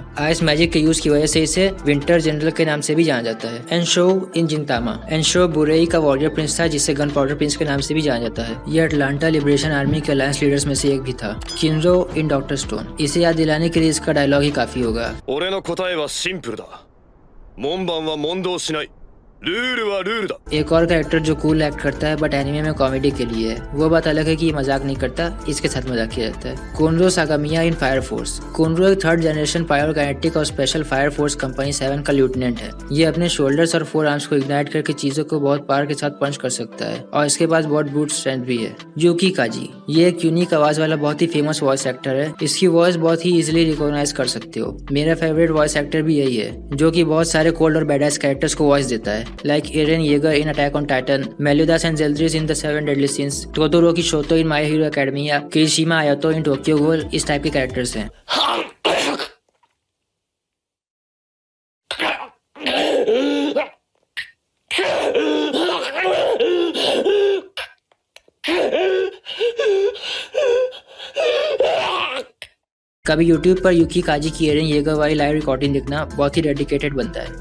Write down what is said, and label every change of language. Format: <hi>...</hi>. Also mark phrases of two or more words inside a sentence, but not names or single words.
<en>ice magic</en> <hi>के यूज की वजह से इसे</hi> <en>winter general</en> <hi>के नाम से भी जाना जाता है। एनशो इन जिंतामा। एनशो बुरेई का</hi> <en>warrior prince</en> <hi>था जिसे</hi> <en>gun powder prince</en> <hi>के नाम से भी जाना जाता है। यह अटलांटा लिबरेशन आर्मी के</hi> <en>alliance leaders</en> <hi>में से एक भी था। किनरो इन डॉक्टर स्टोन। इसे याद दिलाने के लिए इसका डायलॉग ही काफी होगा।</hi> <ja>俺の答えはシンプルだ。門番は問答しない。ルールはルールだ。</ja> <hi>एक और कैरेक्टर जो</hi> <en>cool act</en> <hi>करता है</hi> <en>but anime</en> <hi>में कॉमेडी के लिए है। वो बात अलग है कि ये मजाक नहीं करता, इसके साथ मजाक किया जाता है। कोनरो सागामिया इन फायर फोर्स। कोनरो एक</hi> <en>third generation pyrokinetic</en> <hi>और स्पेशल फायर फोर्स कंपनी 7 का लेफ्टिनेंट है। ये अपने शोल्डर्स और</hi> <en>fore arms</en> <hi>को इग्नाइट करके चीजों को बहुत पावर के साथ पंच कर सकता है और इसके पास बहुत</hi> <en>brute strength</en> <hi>भी है। यूकी काजी। ये एक यूनिक आवाज वाला बहुत ही फेमस</hi> <en>voice actor</en> <hi>है। इसकी वॉइस बहुत ही</hi> <en>easily recognise</en> <hi>कर सकते हो। मेरा</hi> <en>favourite voice actor</en> <hi>भी यही है जो की बहुत सारे कोल्ड और</hi> <en>badass characters</en> <hi>को वॉइस देता है,</hi> <en>like Eren Yeager in Attack on Titan, Meliodas and Zeldris in The Seven Deadly Sins, Todoroki Shoto in My Hero Academia, Kirishima Ayato in Tokyo Ghoul,</en> <hi>इस टाइप के कैरेक्टर्स हैं। कभी YouTube पर यूकी काजी की एरेन येगर वाली</hi> <en>live recording</en> <hi>देखना बहुत ही डेडिकेटेड बनता है।</hi>